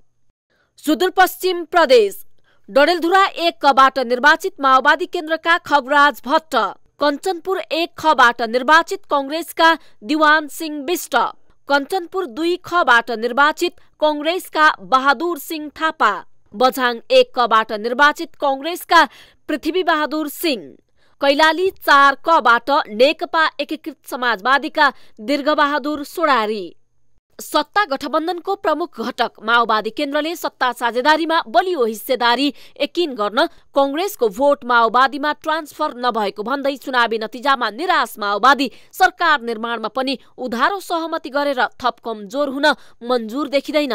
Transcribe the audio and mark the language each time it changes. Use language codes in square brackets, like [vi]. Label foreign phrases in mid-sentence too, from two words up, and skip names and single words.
[ne] सुदूरपश्चिम प्रदेश डडेलधुरा 1 कबाट निर्वाचित माओवादी केन्द्रका खगराज भट्ट, कञ्चनपुर 1 खबाट निर्वाचित कांग्रेसका दिवान सिंह बिष्ट, कञ्चनपुर 2 खबाट निर्वाचित कांग्रेसका बहादुर सिंह थापा, बझाङ 1 कबाट निर्वाचित कांग्रेसका पृथ्वी बहादुर सिंह, कैलाली 4 कबाट नेकपा एकीकृत समाजवादीका दीर्घबहादुर सोडारी। सत्ता गठबन्धनको प्रमुख घटक माओवादी केन्द्रले सत्ता साझेदारीमा बलियो हिस्सेदारी यकिन गर्न कांग्रेसको भोट माओवादीमा ट्रान्सफर नभएको भन्दै चुनावी नतिजामा निराश माओवादी सरकार निर्माणमा पनि उधारो सहमति गरेर थप कमजोर हुन मन्जुर देखिँदैन।